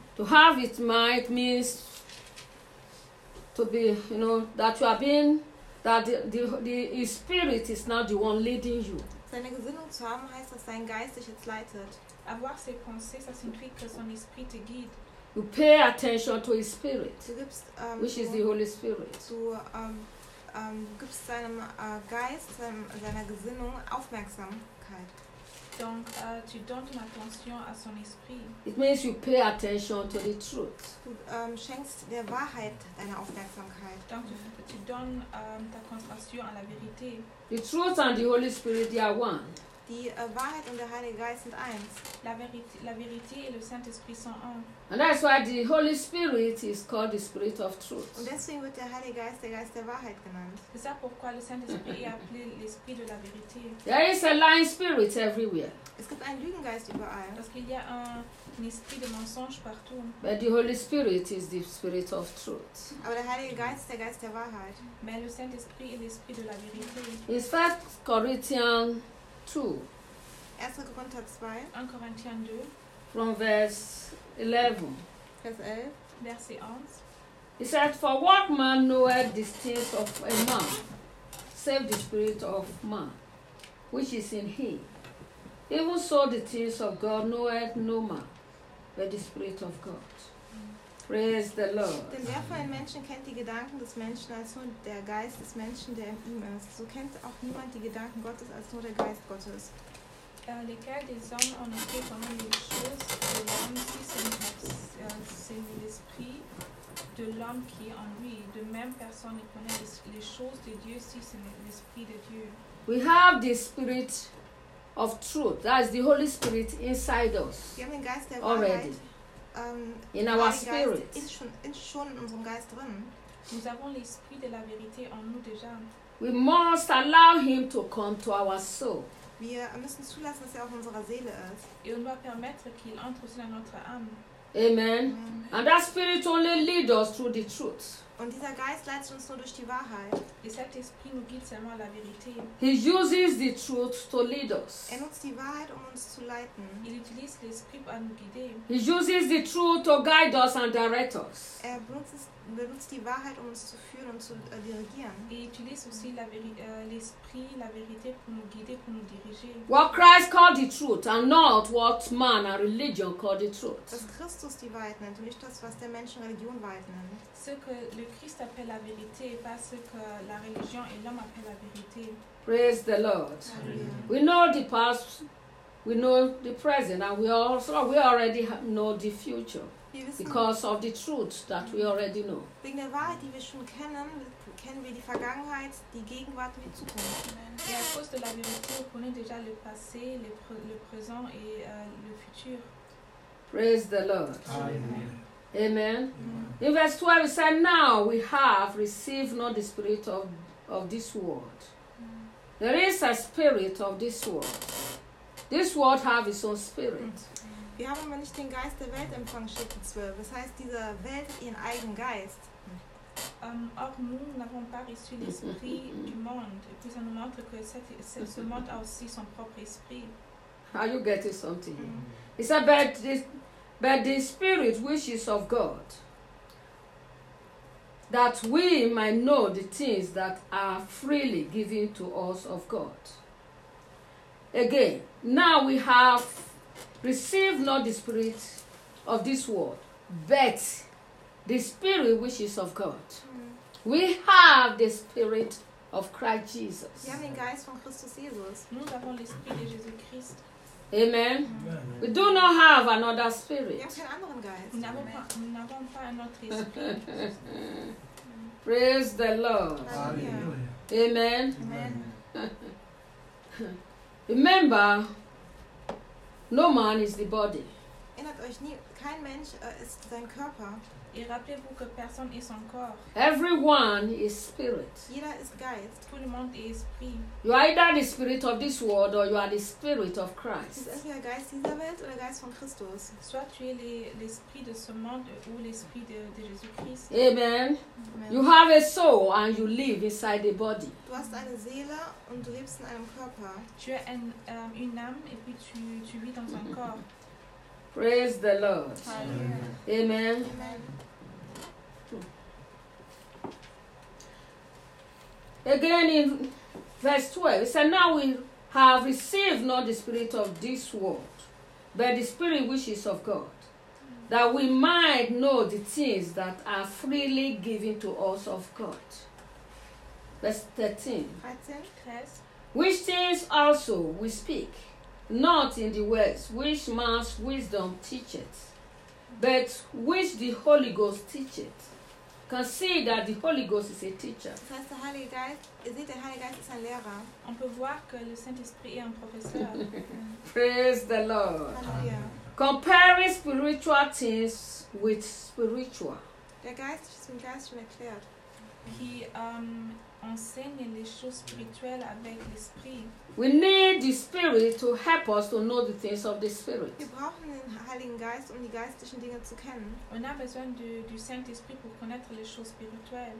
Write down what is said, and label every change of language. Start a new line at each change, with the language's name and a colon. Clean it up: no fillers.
English: To have his mind means to be, you know, that you are being, that the Spirit is now the one leading you.
German: Seine Gesinnung zu haben heißt, dass sein Geist dich jetzt leitet.
French: Avoir ses pensées, ça signifie que son esprit te guide.
English: You pay attention to his spirit, which is the Holy Spirit.
German: Du gibst seinem Geist, seiner Gesinnung Aufmerksamkeit.
French: Donc, tu donnes attention à son esprit.
English: It means you pay attention to the truth.
German: Du schenkst der Wahrheit deine Aufmerksamkeit.
French: Donc, tu donnes ta concentration à la vérité.
English: The truth and the Holy Spirit, they are one.
German: Die Wahrheit und der Heilige Geist sind eins.
French: La vérité et le Saint-Esprit sont un.
English: And that's why the Holy Spirit is called the Spirit of Truth.
German: Und deswegen wird der Heilige Geist der Geist der Wahrheit genannt.
French: C'est ça pourquoi le Saint-Esprit est appelé l'Esprit de la vérité.
English: There is a lying spirit everywhere.
German: Es gibt einen Lügengeist überall.
French: Parce qu'il y a un esprit de mensonge partout.
English: But the Holy Spirit is the Spirit of Truth.
German: Aber der Heilige Geist ist der Geist der Wahrheit.
French: Mais le Saint-Esprit est l'Esprit de la vérité.
English: In 1 Corinthians 2.
German: 1 Korinther 2.
English: 1 Corinthians 2. From verse 11.
German: Vers 11.
English: He said, for what man knoweth the things of a man, save the spirit of man, which is in him? Even so the things of God knoweth no man, but the spirit of God. Praise the Lord.
German: Denn wer von den Menschen kennt die Gedanken des Menschen als nur der Geist des Menschen, der in ihm ist? So kennt auch niemand die Gedanken Gottes als nur der Geist Gottes.
French: Lesquels des hommes ont écrit comme les choses de l'homme, si c'est l'esprit de l'homme qui est en lui. De même, personne ne connaît les choses de Dieu si c'est l'esprit de Dieu.
English: We have the Spirit of Truth, that is the Holy Spirit inside us.
German: Wir haben den Geist der
English: already
German: Wahrheit,
English: in our spirit.
German: Geist ist schon in unserem Geist drin.
French: Nous avons l'esprit de la vérité en nous déjà.
English: We must allow him to come to our soul.
German: Wir müssen zulassen, dass er auf unserer Seele ist.
French: Et on doit permettre qu'il entre aussi dans notre âme.
English: Amen. And that spirit only leads us through the truth.
German: Und dieser Geist leitet uns nur durch die Wahrheit.
French: Et cet esprit nous guide seulement la vérité.
English: He uses the truth to lead us.
German: Er nutzt die Wahrheit, um uns zu leiten.
French: Il utilise l'esprit pour nous guider.
English: He uses the truth to guide us and direct us.
German: Er benutzt die Wahrheit, um uns zu führen und zu dirigieren.
French: Il utilise aussi l'esprit, la vérité pour nous guider, pour nous diriger.
English: What Christ called the truth and not what man and religion called the truth.
German: Was Christus die Wahrheit nennt und nicht das, was der Mensch Religion Wahrheit nennt.
French: Ce que le Christ appelle la vérité et pas ce que la religion et l'homme appellent la vérité.
English: Praise the Lord. Amen. We know the past, we know the present, and we already know the future. Because of the truth that we already know.
German: Wegen der Wahrheit, die wir schon kennen, kennen wir die Vergangenheit, die Gegenwart und die Zukunft.
French: Et à cause de la vérité, on connaît déjà le passé, le présent et le futur.
English: Praise the Lord. Praise the Lord. Amen. Amen. In verse 12, it says, now we have received not the spirit of this world. There is a spirit of this world. This world has its own spirit.
German: Wir haben aber nicht den Geist der Welt empfangen, steht in 12. Das heißt, diese Welt hat ihren eigenen Geist. Auch
French: nous n'avons pas reçu l'esprit du monde. Et puis ça nous montre que ce monde a aussi son propre esprit.
English: Are you getting something? It's about this, but the spirit which is of God, that we might know the things that are freely given to us of God. Again, now we have received not the spirit of this world, but the spirit which is of God. We have the spirit of Christ Jesus.
German: Wir haben den Geist von Christus Jesus.
French: Nous avons l'esprit de Jésus Christ.
English: Amen. Amen. We do not have another spirit.
German: Wir haben keinen anderen Geist.
French: Nous n'avons pas un autre esprit.
English: Praise the Lord. Alleluia. Amen. Amen. Remember, no man is the body.
German: Erinnert euch nie, kein Mensch ist sein Körper.
French: Et rappelez-vous que personne est son corps.
English: Everyone is spirit.
German: Jeder ist Geist.
French: Tout le monde est esprit.
English: You are either the spirit of this world or you are the spirit of Christ.
French: Tu es
German: entweder Geist dieser Welt oder Geist von Christus.
French: Soit tu es l'esprit de ce monde ou l'esprit de Jésus-Christ.
English: Amen. Amen. You have a soul and you live inside the body.
French: Tu as une
German: Seele und du lebst in einem Körper.
French: Tu es une âme et puis tu vis dans un corps.
English: Praise the Lord. Amen. Amen. Amen. Again in verse 12, it says, now we have received not the spirit of this world, but the spirit which is of God, that we might know the things that are freely given to us of God. Verse 13. Which things also we speak, not in the words which man's wisdom teacheth, but which the Holy Ghost teacheth. Consider that the Holy Ghost is a teacher.
German: Das heißt, der Heilige Geist, der Heilige Geist ist ein Lehrer.
French: On peut voir que le Saint-Esprit est un professeur.
English: Praise the Lord. Hallelujah. Comparing spiritual things with spiritual.
German: Der Geist ist mit Geistern erklärt.
French: He enseigne les choses spirituelles avec l'esprit.
English: We need the Spirit to help us to know the things of the Spirit.
German: Wir brauchen den Heiligen Geist, um die geistlichen Dinge zu kennen.
French: On a besoin du Saint-Esprit pour connaître les choses spirituelles.